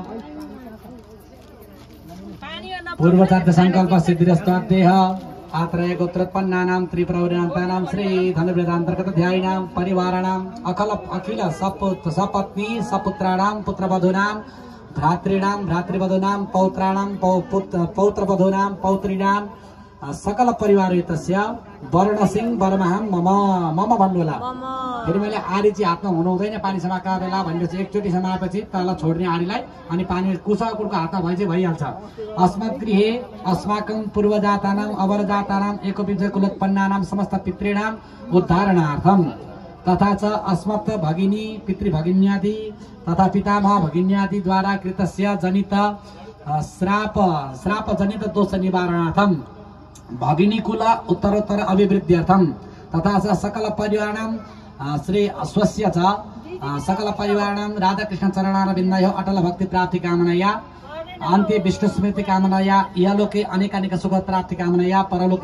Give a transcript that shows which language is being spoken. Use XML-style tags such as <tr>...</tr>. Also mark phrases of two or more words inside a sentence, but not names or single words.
<sa>पूर्वचार्य संकल्प सिद्धिरस्तादेह आत्रय गोत्रोत्पन्नानां त्रिप्रवृणान्तानां श्री धनुर्वेदान्तर्गत ध्यायिनां परिवाराणां अखिल सपत्नी सपुत्राणां पुत्रवधूनां भ्रातॄणां भ्रातृवधूनां पौत्राणां पौत्रवधूनां पौत्रीणां सकल परिवारयुतस्य वर्णसिंह वर्महं मम मम</sa> <ne>भन्नुहोला फेरि मैले आडी चाहिँ हातमा हुनु हुँदैन पानी समाका बेला भनेपछि एकचोटि समाएपछि तल छोड्ने आडीलाई अनि पानी कुसाकुरको हातमा भए चाहिँ भइहाल्छ</ne> <sa>अस्मत् गृहे अस्माकं पूर्वजातानाम् अवरजातानाम् एकविंश कुलोत्पन्नानां समस्त पितॄणाम् उद्धारणार्थं तथा च अस्मत् भगिनी पितृभगिन्यादि तथा पितामह भगिन्यादि द्वारा कृतस्य जनित श्राप जनित दोष निवारणार्थं भगिनी कुल उत्तरोत्तर अभिवृद्ध्यर्थं तथा च सकल परिवाराणां श्री स्वस्य च सकल परिवाराणां राधाकृष्ण चरणारविन्दयोः अटल भक्ति प्राप्ति कामनया अन्ते विष्णु स्मृति कामनया इहलोके अनेकानेक सुख प्राप्ति कामनया परलोके</sa>